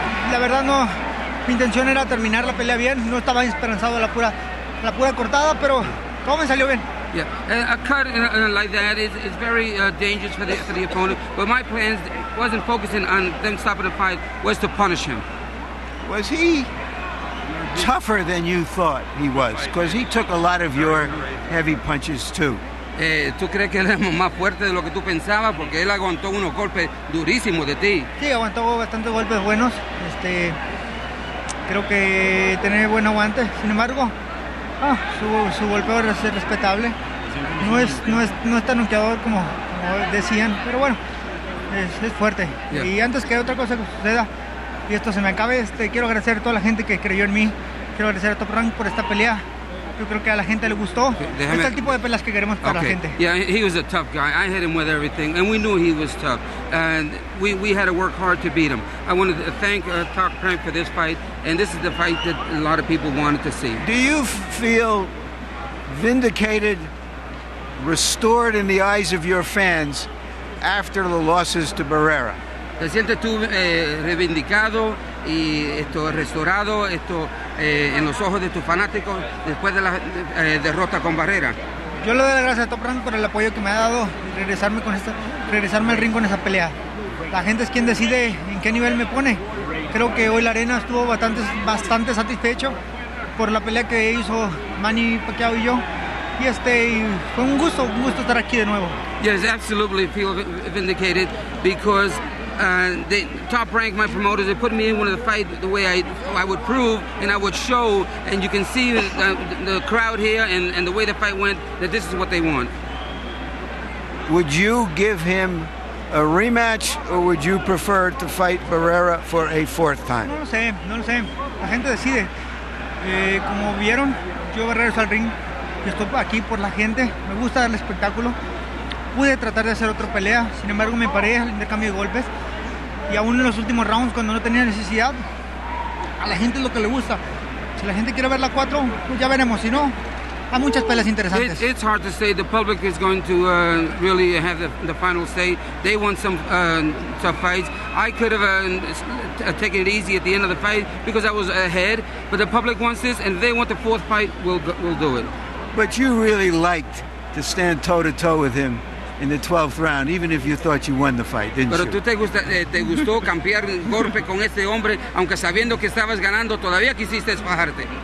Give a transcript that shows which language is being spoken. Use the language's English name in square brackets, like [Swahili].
[Spanish] La verdad no, mi intención era terminar la pelea bien, no estaba esperanzado a la pura cortada, pero todo me salió bien. [English] Yeah, a cut like that is very dangerous for the opponent. But my plans wasn't focusing on them stopping the fight, was to punish him. Was he tougher than you thought he was? Because he took a lot of your heavy punches too. [Spanish] ¿Tú crees que él es más fuerte de lo que tú pensabas? Porque él aguantó unos golpes durísimos de ti. Sí, aguantó bastantes golpes buenos. Creo que tiene buen aguante. Sin embargo, su golpeo es respetable. No es tan noqueador como decían, pero bueno, es fuerte. [English] Yeah. [Spanish] Y antes que otra cosa suceda y esto se me acabe, quiero agradecer a toda la gente que creyó en mí. Quiero agradecer a Top Rank por esta pelea. Yo creo que a la gente le gustó. Este es el tipo de peleas que queremos para la gente. [English] Yeah, he was a tough guy. I hit him with everything, and we knew he was tough. And we had to work hard to beat him. I wanted to thank Top Rank for this fight, and this is the fight that a lot of people wanted to see. Do you feel vindicated, restored in the eyes of your fans after the losses to Barrera? [Spanish] ¿Te sientes tú reivindicado y restaurado en los ojos de tus fanáticos después de la derrota con Barrera? Yo le doy las gracias a Top Rank por el apoyo que me ha dado y regresarme al ring con esa pelea. La gente es quien decide en qué nivel me pone. Creo que hoy la arena estuvo bastante satisfecho por la pelea que hizo Manny Pacquiao y yo. Y fue un gusto estar aquí de nuevo. [English] Yes, absolutely feel vindicated because the Top Rank, my promoters, they put me in one of the fights the way I would prove and I would show, and you can see the crowd here and the way the fight went, that this is what they want. Would you give him a rematch, or would you prefer to fight Barrera for a fourth time? [Spanish] No lo sé. La gente decide. Como vieron, yo regreso al ring. Yo estoy aquí por la gente. Me gusta dar el espectáculo. Pude tratar de hacer otra pelea. Sin embargo, me paré al intercambio de golpes. Y aún en los últimos rounds, cuando no tenía necesidad, a la gente es lo que le gusta. Si la gente quiere ver la 4, pues ya veremos. Si no, hay muchas peleas interesantes. [English] It's hard to say. The public is going to really have the final say. They want some tough fights. I could have taken it easy at the end of the fight because I was ahead. But the public wants this, and if they want the fourth fight, we'll do it. But you really liked to stand toe-to-toe with him in the 12th round, even if you thought you won the fight, didn't [Spanish] Pero [English] you? [Spanish] tú te gustó cambiar golpe con este hombre, aunque sabiendo que estabas ganando, todavía quisiste fajarte.